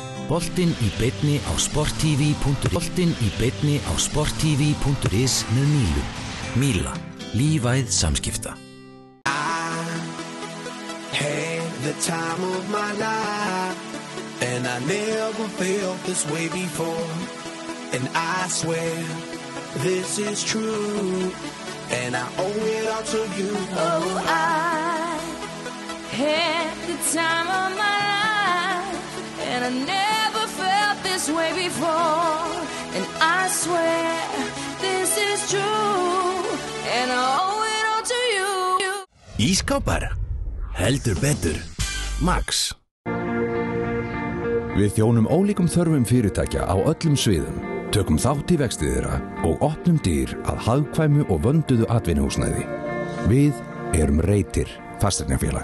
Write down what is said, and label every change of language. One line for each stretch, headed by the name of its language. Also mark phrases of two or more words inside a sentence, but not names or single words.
Icelandic: Boltinn í beinni á sporttv.is með Mílu. Míla, lífæð samskipta.
English: The time of my life, and I never felt this way before, and I swear this is true, and I owe it all to you. Oh, I had the time of my life, and I never felt this way before, and I swear this is true, and I owe it all to you.
Icelandic: Ískápar, heldur betur. Max. Við þjónum ólíkum þörfum fyrirtækja á öllum sviðum, tökum þátt í vexti þeirra og opnum dyr að hagkvæmu og vönduðu atvinnuhúsnæði. Við erum Reitir fasteignafélag.